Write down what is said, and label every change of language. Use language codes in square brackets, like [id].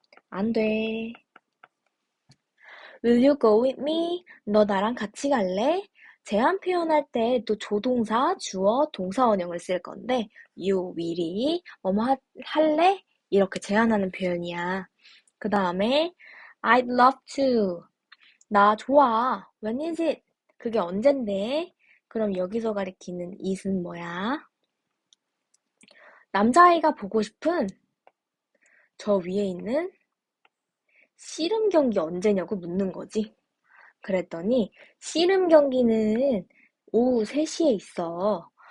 [ko] 안 돼. [en] Will you go with me? [ko] 너 나랑 같이 갈래? 제한 표현할 때 또 조동사, 주어, 동사원형을 쓸 건데 you, will이 뭐뭐 할래? 이렇게 제한하는 표현이야. 그 다음에 [en] I'd love to. [ko] 나 좋아. [en] When is it? [ko] 그게 언젠데? 그럼 여기서 가리키는 it은 뭐야? 남자아이가 보고 싶은 저 위에 있는 씨름 경기 언제냐고 묻는 거지. 그랬더니 씨름 경기는 오후 3시에 있어.